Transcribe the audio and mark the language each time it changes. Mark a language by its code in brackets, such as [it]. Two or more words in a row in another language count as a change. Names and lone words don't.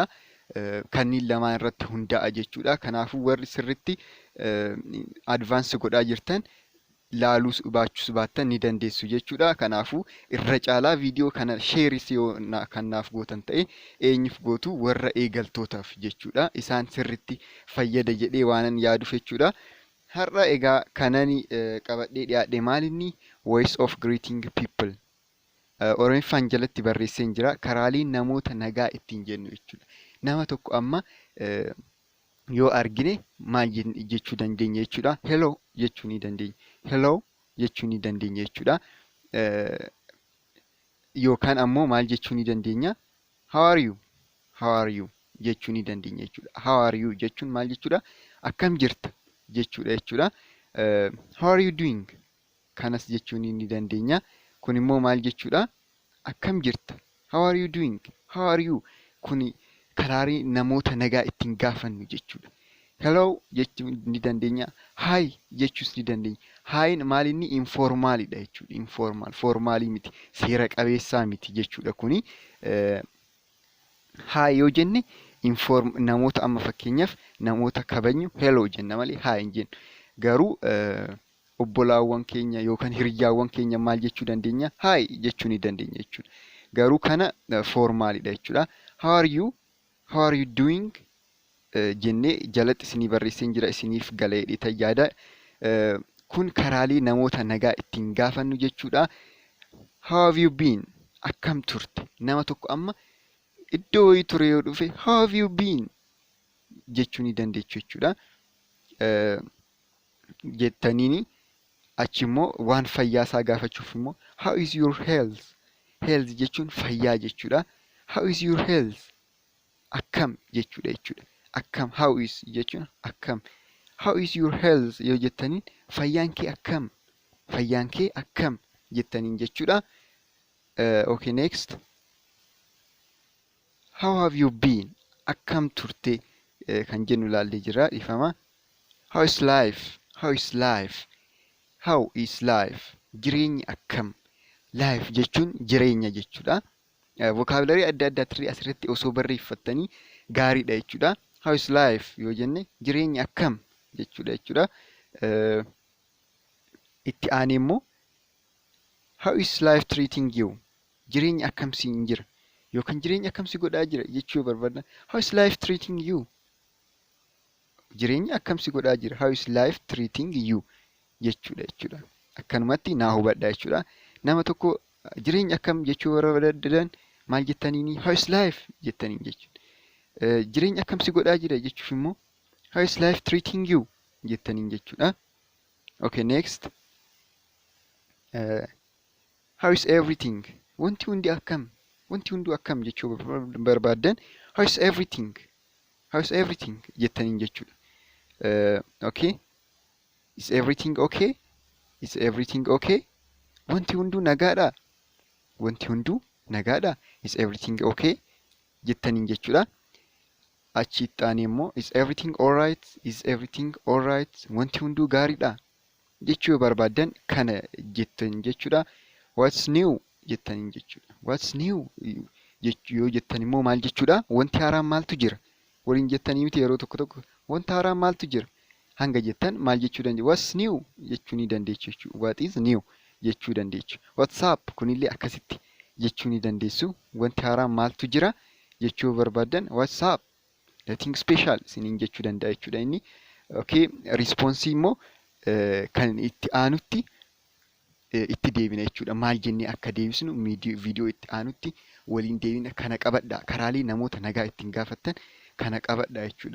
[om] Kanneen lamaan irratti hundaa'a jechuudha. Kanaafuu warri sirriitti advaansii godhaa jirtan laaluus baachuus baattan ni dandeessu jechuudha. Kanaafuu irra caalaa viidiyoo kana sheeris yoo kanaaf gootan ta'e eenyuuf gootu warra eegaltootaaf jechuudha. Isaan sirriitti fayyada jedhee waanan yaaduuf jechuudha. Har'a egaa kanani qabadhee dhiyaadhe maalinni [en] voice of greeting people [om] Oromiffaan jalatti barreesseen jira. Karaalee namoota nagaa ittiin jennu jechuudha. Nama tokko amma yoo argine maal jechuu dandeenya jechuudha. Hello jechuu ni dandeenya. Hello jechuu ni dandeenya jechuudha. Yookaan ammoo maal jechuu ni dandeenya? [en] How are you? How are you [om] jechuu ni dandeenya jechuudha. [en] How are you [om] jechuun maal jechuudha? Akkam jirta jechuudha jechuudha. [en] How are you doing? [om] Kanas jechuu ni dandeenya. Kun immoo maal jechuudha? Akkam jirta? [en] How are you doing? How are you? [om] Kuni karaalee namoota nagaa ittiin gaafannu jechuudha. Hello jechuu ni dandeenya. Hi jechuus ni dandeenya. Hi maalinni informaalidha jechuudha. Informal, formaalii miti. Seera qabeessaa miti jechuudha kuni. Hi yoo jenne namoota amma fakkeenyaaf namoota kabajnu hello jenna malee hi hin jennu. Garuu obbolaawwan keenya yookaan hiriyyaawwan keenya maal jechuu dandeenya? Hi jechuu ni dandeenya jechuudha. Garuu kana formaalidha jechuudha. [en] How are you? How are you doing? [om] Jennee jalatti isinii barreesseen jira isiniif galee dheeta yaada. Kun karaalee namoota nagaa ittiin gaafannu jechuudha. [en] How have you been? [om] Akkam turte? Nama tokko amma iddoo wayii ture yoo dhufe [en] how have you been? [om] Jechuu ni dandeechu jechuudha. Jettaniini achi immoo waan fayyaasaa gaafachuuf immoo [en] how is your health? [om] Health jechuun fayyaa jechuudha. [en] How is your health? [om] Akkam jechuudha jechuudha. Akkam [en] how is [om] jechuun akkam. [en] How is your health [om] yoo jettaniin fayyaan kee akkam? Fayyaan kee akkam jettaniin jechuudha. [en] Okay, next. How have you been? [om] Akkam turte kan jennu ilaallee jira dhiifama. [en] How is life? How is life? How is life? [om] Jireenyi akkam? Life jechuun jireenya jechuudha. Vocabulary adda addaa asirratti osoo barreeffattanii gaariidha jechuudha. [en] How is life [om] yoo jenne jireenya akkam jechuudha jechuudha. Itti aanee immoo [en] how is life treating you? [om] Jireenya akkam siin jira yookaan jireenya akkam si godhaa jira jechuu barbaadna. [en] How is life treating you? [om] Jireenya akkam si godhaa jira. [en] How is life treating you? [om] Jechuudha jechuudha. Akkanumatti naa hubadhaa jechuudha. Nama tokko jireenya akkam jechuu barbaadan maal jettaniini? [en] How is life [om] jettaniin jechuudha. Jireenya akkam si godhaa jira jechuuf immoo [en] how is life treating you [om] jettaniin jechuudha. [en] Okay, next. How is everything? [om] Wanti hundi akkam? Wanti hunduu akkam jechuu barbaadan [en] how is everything? How is everything [om] jettaniin jechuudha. [en] Okay. Is everything okay? Is everything okay? [om] Wanti hunduu nagaadha. Wanti hunduu nagaadha. [en] Is everything okay? [om] Jettaniin jechuudha. Achitti aanee immoo [en] is everything alright? Is everything alright? [om] Wanti hunduu gaariidha. Jechuu barbaadan kana jettan jechuudha. [en] What's new? [om] Jettaniin jechuudha. [en] What's new? [om] Yoo jettan immoo maal jechuudha? Wanti haaraan maaltu jira? Waliin jettanii miti yeroo tokko tokko wanti haaraan maaltu jira? Hanga jettan maal jechuu dandeenya? [en] What's new? [om] Jechuu ni dandeechu jechuudha. [en] What is new? [om] jechuu dandeechu. WhatsApp kunillee akkasitti jechuu ni dandeessu. Wanti haaraan maaltu jira jechuu barbaadan WhatsApp [en] nothing special [om] isiniin jechuu danda'a jechuudha inni. Okay, response immoo kan itti aanutti itti deebina jechuudha. Maal jennee akka deebisnu viidiyoo itti aanutti waliin deebina kana qabadha. Karaalee namoota nagaa ittiin gaafattan kana qabadha jechuudha.